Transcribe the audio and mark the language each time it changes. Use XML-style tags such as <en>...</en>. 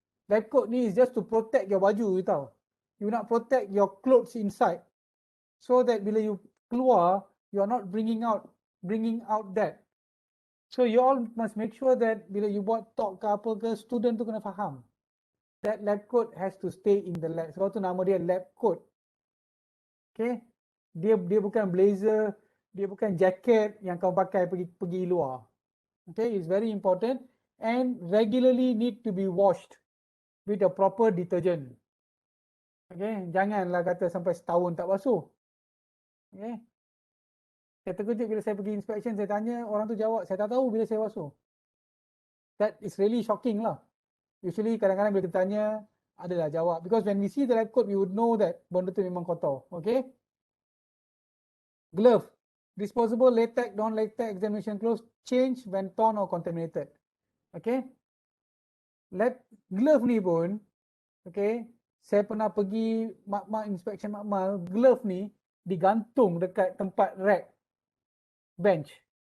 <en>Lab coat ni is just to protect your</en> <ms>baju,</ms> <en>you</en> <ms>tahu.</ms> <en>You nak protect your clothes inside so that</en> <ms>bila</ms> <en>you keluar, you are not bringing out that. So you all must make sure that</en> <ms>bila</ms> <en>you buat talk</en> <ms>ke apa ke,</ms> <en>student</en> <ms>tu kena faham.</ms> <en>That lab coat has to stay in the lab.</en> <ms>Sebab tu nama dia lab coat. Okay. Dia bukan blazer, dia bukan jacket yang kau pakai pergi luar.</ms> <en>Okay, it's very important and regularly need to be washed with a proper detergent.</en> <ms>Okay, janganlah kata sampai setahun tak basuh. Okay. Saya terkejut bila saya pergi inspection, saya tanya, orang tu jawab, saya tak tahu bila saya basuh.</ms> <en>That is really shocking lah.</en> <ms>Usually kadang-kadang bila kita tanya, adalah jawab.</ms> <en>Because when we see the lab coat, we would know that</en> <ms>benda tu memang kotor.</ms> <en>Okay. Glove. Disposable latex, non-latex examination clothes change when torn or contaminated. Okay.</en> <ms>Glove ni pun, okay, saya pernah pergi makmal inspection makmal, glove ni digantung dekat tempat rack bench.</ms>